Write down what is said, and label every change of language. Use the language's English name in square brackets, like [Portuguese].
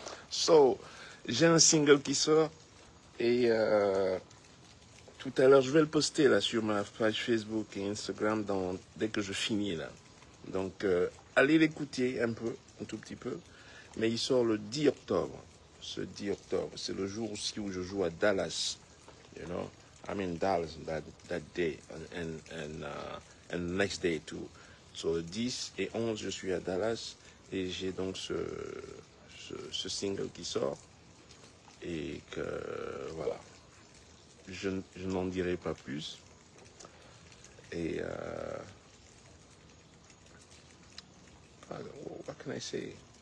[French] So, j'ai un single qui sort et tout à l'heure, je vais le poster là sur ma page Facebook et Instagram dès que je finis là. Donc, allez l'écouter un tout petit peu. Mais il sort le 10 octobre. Ce 10 octobre, c'est le jour aussi où je joue à Dallas. [English] You know, I'm in Dallas that day and next day too. [French] So, le 10 et 11, je suis à Dallas et j'ai donc ce single qui sort. Et que, voilà. Je n'en dirai pas plus. Et [English] what can I say?